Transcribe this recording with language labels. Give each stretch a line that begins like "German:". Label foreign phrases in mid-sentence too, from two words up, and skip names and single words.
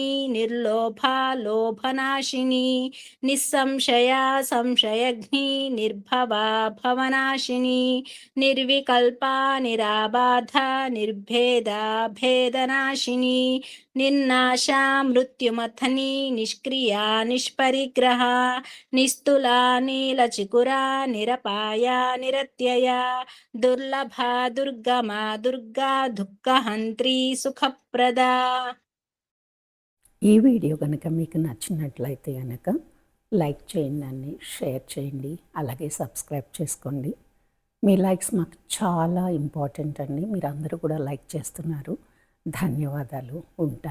Sanskrit: निर्लोभा लोभनाशिनी निस्संशया संशयघ्नी निर्भवा भवनाशिनी निर्विकल्पा निराबाधा निर्भेदा भेदनाशिनी निर्नाशा मृत्युमथनी निष्क्रिया निष्परिग्रहा निस्तुला नीलचिकुरा निरपाया निरत्यया दुर्लभा दुर्गमा दुर्गा दुःखहन्त्रि सुखप्रदा.
Telugu: ఈ వీడియో కనుక మీకు నచ్చినట్లయితే కనుక లైక్ చేయండి, షేర్ చేయండి, అలాగే సబ్స్క్రైబ్ చేసుకోండి. మీ లైక్స్ మాకు చాలా ఇంపార్టెంట్ అండి. మీరు అందరూ కూడా లైక్ చేస్తున్నారు. ధన్యవాదాలు. ఉంటాను.